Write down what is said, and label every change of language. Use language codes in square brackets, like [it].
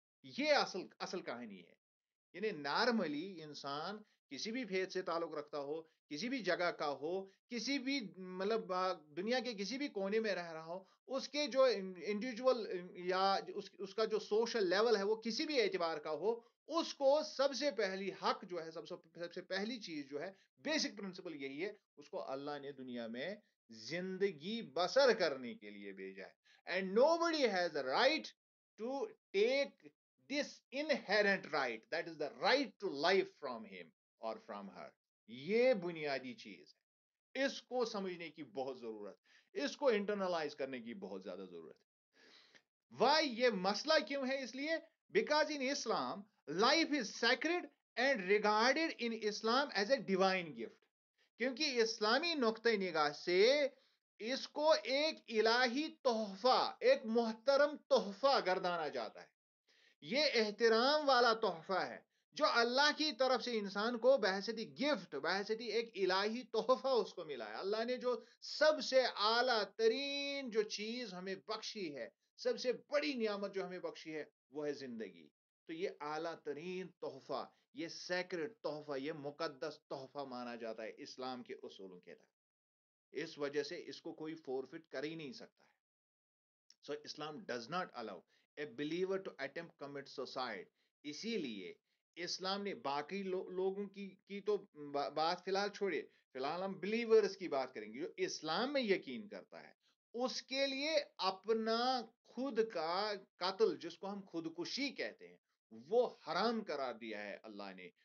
[ur] یہ اصل کہانی ہے. یعنی نارملی انسان کسی بھی فیت سے تعلق رکھتا ہو، کسی بھی جگہ کا ہو، کسی بھی مطلب دنیا کے کسی بھی کونے میں رہ رہا ہو، اس کے جو انڈیویجول یا اس کا جو سوشل لیول ہے وہ کسی بھی اعتبار کا ہو، اس کو سب سے پہلی حق جو ہے، سب سے پہلی چیز جو ہے، بیسک پرنسپل یہی ہے، اس کو اللہ نے دنیا میں زندگی بسر کرنے کے لیے بھیجا ہے. And know body has a right to take [en] this inherent right, that is the right to life from him or from her. [ur] یہ بنیادی چیز ہے، اس کو سمجھنے کی بہت ضرورت، اس کو انٹرنلائز کرنے کی بہت زیادہ ضرورت ہے. [en] why [ur] یہ مسئلہ کیوں ہے؟ اس لیے [en] Because in Islam life is sacred and regarded in Islam as a divine gift. [ur] کیونکہ اسلامی نقطۂ نگاہ سے اس کو ایک الہی تحفہ، ایک محترم تحفہ گردانا جاتا ہے. یہ احترام والا تحفہ ہے جو اللہ کی طرف سے انسان کو بحیثیت گفٹ، بحیثیت ایک الہی تحفہ اس کو ملا ہے. اللہ نے جو سب سے اعلیٰ ترین جو چیز ہمیں بخشی ہے، سب سے بڑی نعمت جو ہمیں بخشی ہے، وہ ہے زندگی. تو یہ اعلیٰ ترین تحفہ، یہ سیکرڈ تحفہ، یہ مقدس تحفہ مانا جاتا ہے اسلام کے اصولوں کے تحت. اس وجہ سے اس کو کوئی فورفٹ کر ہی نہیں سکتا ہے. [en] So Islam does not allow a believer to attempt commit suicide. [ur] اسی لیے اسلام نے باقی لوگوں کی تو بات فی الحال چھوڑے، فی الحال ہم بلیورز کی بات کریں گے. جو اسلام میں یقین کرتا ہے اس کے لیے اپنا خود کا قتل، جس کو ہم خودکشی کہتے ہیں، وہ حرام قرار دیا ہے اللہ نے.